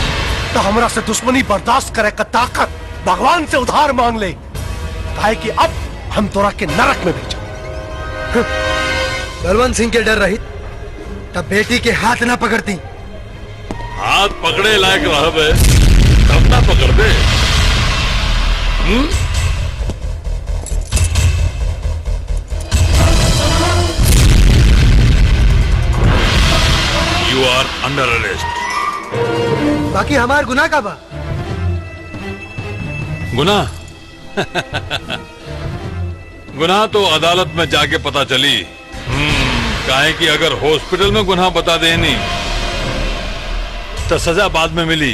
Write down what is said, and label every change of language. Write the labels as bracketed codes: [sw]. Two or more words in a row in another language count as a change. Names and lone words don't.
[bho] तो हमरा से दुश्मनी बर्दाश्त करे का ताकत भगवान से उधार मांग ले, काहे कि अब हम तोरा के नरक में भेजो। बलवंत सिंह के डर रही तब बेटी के हाथ ना पकड़ती। हाथ पकड़े लायक रहबे तब ना पकड़ दे। [en] You are under arrest. [bho] बाकी हमार गुनाह का बा? गुनाह गुनाह तो अदालत में जाके पता चली। काहे कि अगर हॉस्पिटल में गुनाह बता देनी तो सजा बाद में मिली।